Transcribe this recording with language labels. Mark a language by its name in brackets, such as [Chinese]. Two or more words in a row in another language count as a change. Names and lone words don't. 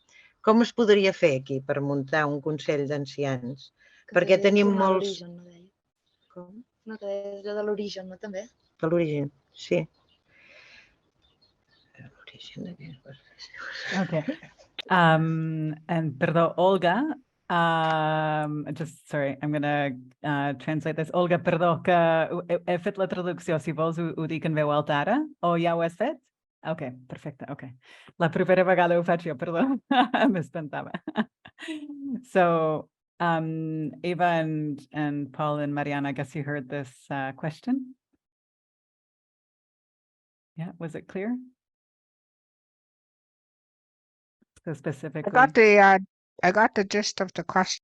[Catalan] Com es podria fer aquí per muntar un consell d'ancians? Perquè tenim molts... Com? No, que és de l'origen, no, també? De l'origen, sí. L'origen de què es... [English] Okay. And perdó, Olga, just sorry, I'm gonna translate this. [Catalan] Olga, perdó, que he fet la traducció. Si vols ho dic en veu alta ara, o ja ho has fet? Ok, perfecte, ok. La propera vegada ho faig jo, perdó, m'espantava. [English] So, Eva and Paul and Mariana, I guess you heard this question. Yeah, was it clear? So specifically, I got the gist of the question.